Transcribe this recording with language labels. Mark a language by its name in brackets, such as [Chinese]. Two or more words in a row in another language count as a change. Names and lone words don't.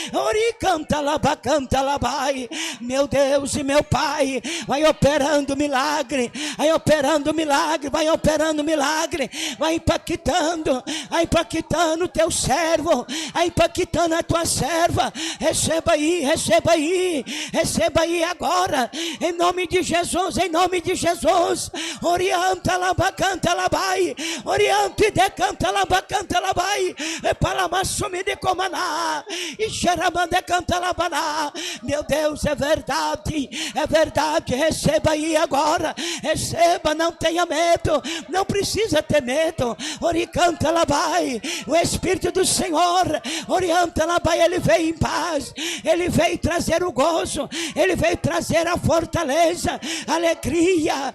[Portuguese] Meu Deus e meu Pai, vai operando milagre, vai operando milagre, vai operando milagre, vai impactando o teu servo, vai impactando a tua serva. Receba aí, receba aí, receba aí agora, em nome de Jesus, em nome de Jesus. Orienta lá, bacanta lá, vai, orienta e decanta lá, bacanta lá, vai, e para massumir de comaná, e xeramande canta lá, baná. Meu Deus, é verdade, receba aí agora, receba, não tenha medo, não precisa ter medo. Oricanta lá, vai, o Espírito do Senhor, orienta lá, vai, ele veio em paz, ele veio trazer o gozo, ele veio trazer a fortaleza, a alegria.